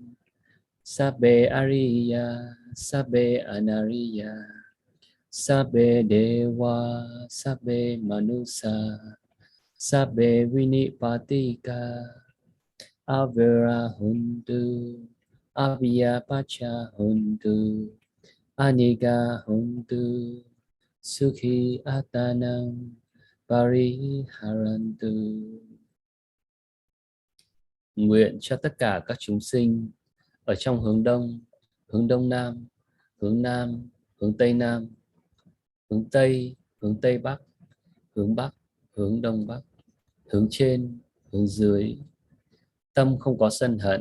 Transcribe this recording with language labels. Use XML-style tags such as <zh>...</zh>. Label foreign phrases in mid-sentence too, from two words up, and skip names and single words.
<pi>sabbe ariya, sabbe anariya, sabbe dewa, sabbe manusa, sabbe vinipatika, avera hontu, abhya pacha hontu, aniga hontu, sukhi atanam pariharantu.</pi> <vi>Nguyện cho tất cả các chúng sinh ở trong hướng đông nam, hướng nam, hướng tây nam, hướng tây bắc, hướng bắc, hướng đông bắc, hướng trên, hướng dưới, tâm không có sân hận.</vi>